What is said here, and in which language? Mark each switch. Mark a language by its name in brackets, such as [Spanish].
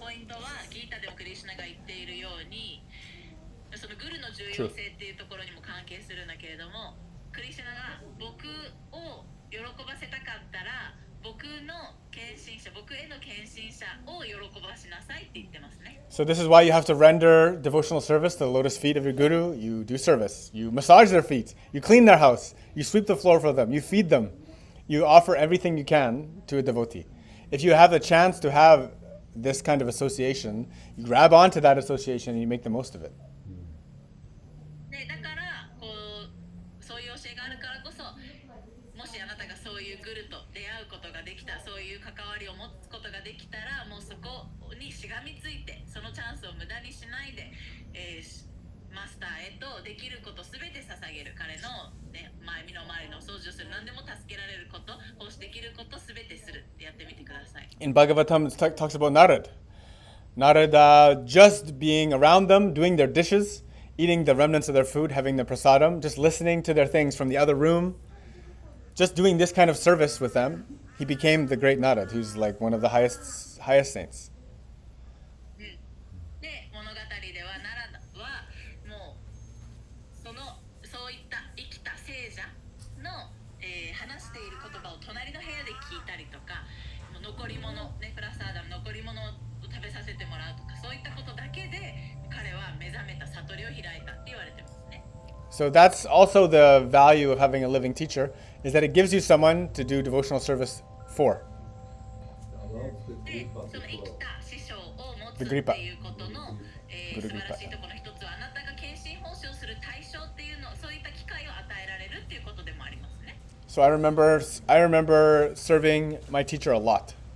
[Japanese] ポイントはギータでもクリシュナナが言っているように、そのグルの重要性っていうところにも関係するんだけれども、クリシュナが僕を喜ばせたかったら、僕の献身者、僕への献身者を喜ばしなさいって言ってますね。 [English] So this is why you have to render devotional service to the lotus feet of your guru. You do service. You massage their feet. You clean their house. You sweep the floor for them. You feed them. You offer everything you can to a devotee. If you have the chance to have this kind of association, you grab onto that association and you make the most of it. [Japanese] でだからこうそういう教えがあるからこそ、もしあなたがそういうグルと出会うことができた、そういう関わりを持つことができたら、もうそこにしがみついて、そのチャンスを無駄にしないで、マスターへとできることすべて捧げる。彼の、ね、身の回りの掃除をする、何でも助けられること、奉仕できることすべてするってやってみてください。 [English] In Bhagavatam, it talks about Narad. Narad just being around them, doing their dishes, eating the remnants of their food, having the prasadam, just listening to their things from the other room, just doing this kind of service with them, he became the great Narad, who's like one of the highest saints. [Japanese] で、物語ではナラはもうそういった生きた聖者の、話している言葉を隣の部屋で聞いたりとか、もう残り物、ね、プラスアダム残り物を食べさせてもらうとか、そういったことだけで彼は目覚めた悟りを開いたって言われてますね。 [English] So that's also the value of having a living teacher, is that it gives you someone to do devotional service for. [Japanese] で、その生きた師匠を持つっていうことの、素晴らしいところの一つは、あなたが献身奉仕をする対象っていうの、そういった機会を与えられるっていうことでもありますね。 [English] So I remember serving my teacher a lot.